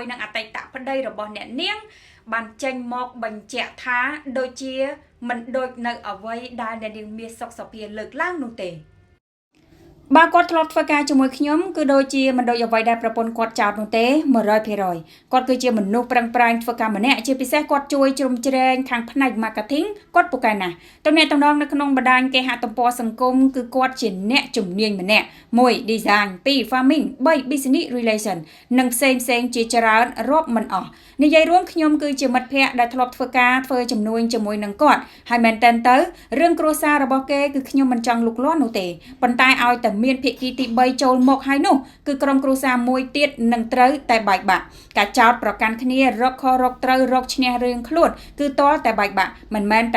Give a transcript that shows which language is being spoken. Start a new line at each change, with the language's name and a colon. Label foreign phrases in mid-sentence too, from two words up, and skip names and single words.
Khmer: នឹងអតីតប្តីរបស់អ្នកនាងបានចេញមកបញ្ជាក់ថាដូចជាមិនដូចនៅអ្វីដែលអ្នកនាងមាសសុកសុភាលើកឡើងនោះទេបើគាត់ធ្លាប់ធ្វើការជាមួយខ្ញុំ គឺដូចជាមិនដូចអ្វីដែលប្រពន្ធគាត់ចោទនោះទេ 100% គាត់គឺជាមនុស្សប្រឹងប្រែងធ្វើការម្នាក់ជាពិសេសគាត់ជួយជ្រោមជ្រែងខាង ផ្នែក marketing គាត់ពូកែណាស់តំណែងនៅក្នុងបណ្ដាញគេហទំព័រសង្គមគឺគាត់ជាអ្នកជំនាញម្នាក់1 design 2 farming 3
English: business relation
Khmer: និងផ្សេងជាច្រើនរាប់មិនអស់និយាយរួមខ្ញុំគឺជាមិត្តភ័ក្តិដែលធ្លាប់ធ្វើជំនួញជាមួយនឹងគាត់ហើយមែនតើទៅរឿងគ្រួសាររបស់គេគឺខ្ញុំមិនចង់លូកលាន់នោះទេប៉ុន្តែឲ្យតែមានភាគីទី3ចូលមកហើយ នោះគឺក្រុមគ្រួសារមួយទៀតនឹងត្រូវតែបែកបាក់ការចោទប្រកាន់គ្នារកខរកត្រូវរកឈ្នះរឿងខ្លួនគឺតលតែបែកបាក់មិនមែនតែ